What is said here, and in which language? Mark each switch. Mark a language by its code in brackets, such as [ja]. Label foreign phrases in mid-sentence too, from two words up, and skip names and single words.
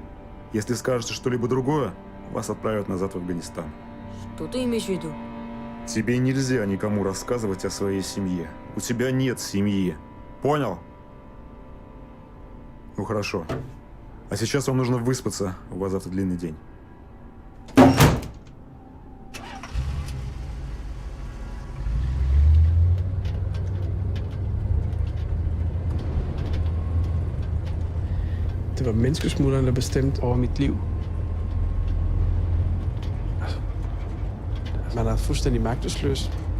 [ru] Если скажете что-либо другое, вас отправят назад в Афганистан. Что ты имеешь в виду? Тебе нельзя никому рассказывать о своей семье. У тебя нет семьи. Понял? Ну хорошо. А сейчас вам нужно выспаться, у вас завтра длинный день. [da] Det var menneskesmugleren, der bestemte over mit liv. Altså, man er fuldstændig magtesløs.